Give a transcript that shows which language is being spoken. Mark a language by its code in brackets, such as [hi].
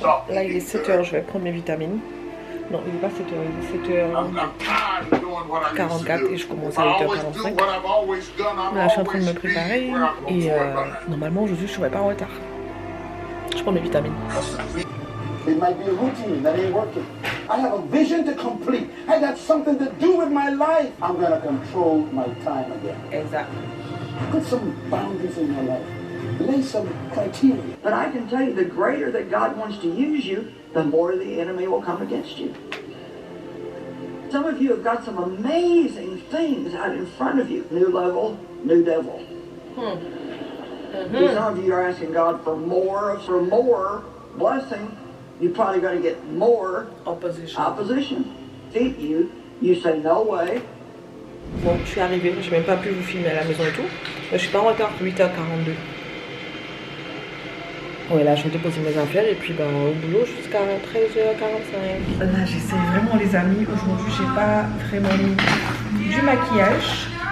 [fr] Là il est 7h, je vais prendre mes vitamines. Non, il n'est pas 7h, il est 7h44 et je commence à 8h45. Là je suis en train de me préparer et normalement aujourd'hui je ne serai pas en retard. Je prends mes vitamines. [en] It might be a routine that ain't working. I have a vision to complete. I got something to do with my life. I'm gonna control my time again. Exactly. Put some boundaries in your life. Lay some criteria. But I can tell you, the greater that God wants to use you, the more the enemy will come against you. Some of you have got some amazing things out in front of you. New level, new devil. Some of you are asking God for more blessing. You're probably going to get more opposition. Defeat you. You say no way. [fr] Bon, je suis arrivée, j'ai même pas pu vous filmer à la maison et tout. Mais je suis pas en retard, 8h42. Ouais, là je vais déposer mes affaires et puis au boulot jusqu'à 13h45. Là j'essaie vraiment les amis. Aujourd'hui j'ai pas vraiment mis du maquillage.